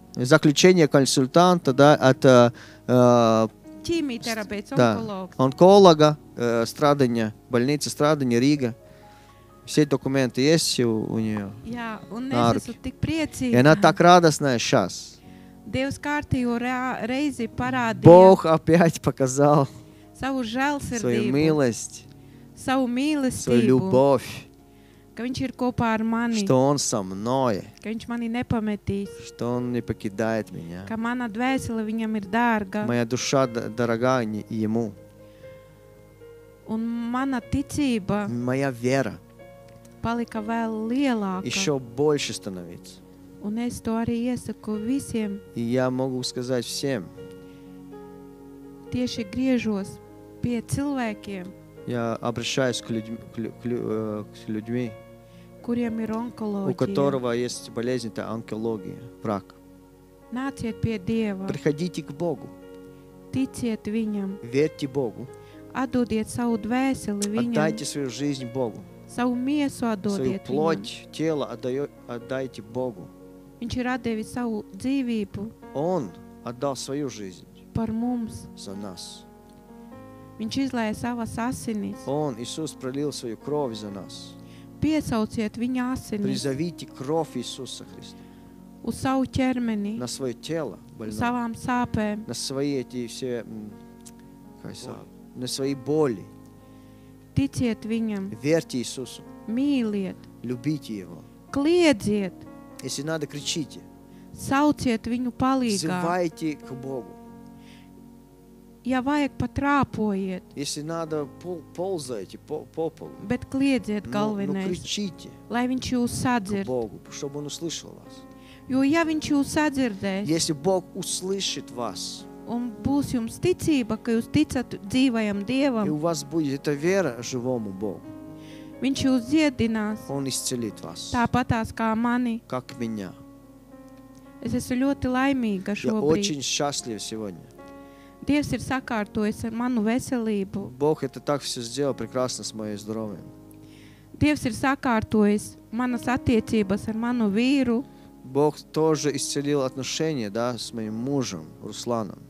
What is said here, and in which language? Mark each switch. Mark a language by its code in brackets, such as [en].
[ru] Заключение консультанта, да, от [lv] Ķīmijterapeits, [ru] Да. [lv] onkologs. [ru] онколога, страдания, больница страдания, Рига. Все документы есть у нее. [lv] Jā, un Nā, es esmu tik [ru] И [lv] priecīga. [ru] она так радостная сейчас. [lv] Dievs kārtīgo reizi parādīja [ru] Бог опять показал [lv] savu žēlsirdību, [ru] милость, [lv] savu [ru] свою [lv] mīlestību, [ru] любовь, [lv] ka viņš ir kopā ar mani, [ru] что Он со мной, [lv] ka viņš mani nepametīs, [ru] что Он не покидает меня. [lv] ka mana dvēsele viņam ir dārga, [ru] Моя душа дорога Ему. [lv] un mana ticība [ru] Моя вера [lv] palika vēl lielāka. [ru] еще больше становится. [lv] Un es to arī iesaku visiem, [ru] И я могу сказать всем, [lv] tieši griežos pie cilvēkiem, [ru] Я обращаюсь к людьми, [lv] kuriem ir [ru] у [lv] onkoloģija. [ru] которого есть болезнь, это онкология, рак. [lv] Nāciet pie Dieva, [ru] Приходите к Богу, [lv] ticiet Viņam, [ru] верьте Богу, [lv] atdodiet savu dvēseli Viņam, [ru] отдайте свою жизнь Богу, [lv] savu miesu [ru] свою [lv] atdodiet Viņam. [ru] плоть, тело отдайте Богу. [lv] Viņš ir atdevis savu dzīvību [ru] Он отдал свою жизнь [lv] par mums. [ru] за нас. [lv] Viņš izlēja savas asinis. [ru] Он, Иисус, пролил свою кровь за нас. [lv] Piesauciet viņa asinis [ru] Призовите кровь Иисуса Христа [lv] uz savu ķermeni, [ru] на свое тело [lv] uz [ru] больное, [lv] savām sāpēm. [ru] на свои эти все, на свои боли. [lv] Ticiet Viņam, [ru] Верьте Иисусу, [lv] mīliet, [ru] любите Его. [lv] kliedziet, [ru] Если надо, кричите. [lv] sauciet Viņu palīgā. [ru] Взывайте к Богу. [lv] Ja vajag, patrāpojiet, [ru] Если надо, ползайте по полу. [lv] bet kliedziet [ru] Но [lv] galvenais, [ru] кричите [lv] lai Viņš jūs [ru] к [lv] sadzird. [ru] Богу, чтобы Он услышал вас. [lv] Jo ja Viņš jūs sadzirdēs [ru] Если Бог услышит вас, [lv] un būs jums ticība, ka jūs ticat dzīvajam [ru] и [lv] Dievam, [ru] у вас будет эта вера живому Богу, [lv] Viņš jūs dziedinās [ru] Он исцелит вас, [lv] tāpatās kā mani. [ru] как меня. [lv] Es esmu ļoti laimīga [ru] Я [lv] šobrīd. [ru] очень счастлив сегодня. [lv] Dievs ir sakārtojis ar manu veselību. [ru] Бог это так все сделал прекрасно с моим здоровьем. [lv] Dievs ir sakārtojis manas attiecības ar manu vīru. [ru] Бог тоже исцелил отношения, да, с моим мужем Русланом.